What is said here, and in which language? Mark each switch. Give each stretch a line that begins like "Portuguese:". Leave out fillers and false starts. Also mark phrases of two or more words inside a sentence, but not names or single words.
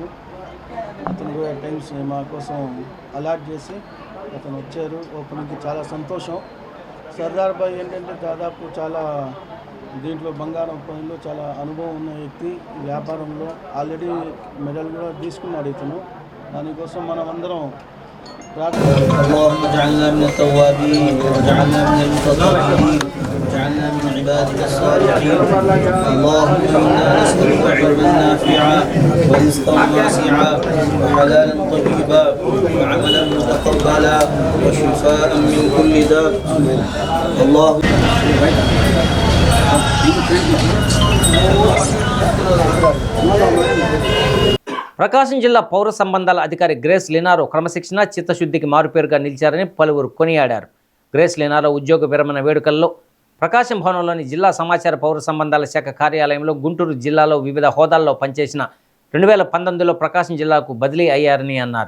Telugu: అతను కూడా టైమ్స్ మా కోసం అలాట్ చేసి అతను వచ్చారు. ఓపెనింగ్కి చాలా సంతోషం. సర్దార్ భాయ్ ఏంటంటే దాదాపు చాలా దీంట్లో బంగారం పనులు చాలా అనుభవం ఉన్న వ్యక్తి. వ్యాపారంలో ఆల్రెడీ మెడల్ కూడా తీసుకున్నాడు ఇతను. దానికోసం మనం అందరం
Arabic: اللهم اجعلنا من التوابين واجعلنا من المتطهرين واجعلنا من عبادك الصالحين. اللهم انا نسألك علما نافعا ورزقا واسعا وحلالا طيبا وعملا متقبلا وشفاء من كل داء. اللهم
Telugu: ప్రకాశం జిల్లా పౌర సంబంధాల అధికారి గ్రేస్ లినారో క్రమశిక్షణ, చిత్తశుద్ధికి మారుపేరుగా నిలిచారని పలువురు కొనియాడారు. గ్రేస్ లినారో ఉద్యోగ విరమణ వేడుకల్లో ప్రకాశం భవనంలోని జిల్లా సమాచార పౌర సంబంధాల శాఖ కార్యాలయంలో గుంటూరు జిల్లాలో వివిధ హోదాల్లో పనిచేసిన 2019లో ప్రకాశం జిల్లాకు బదిలీ అయ్యారని అన్నారు.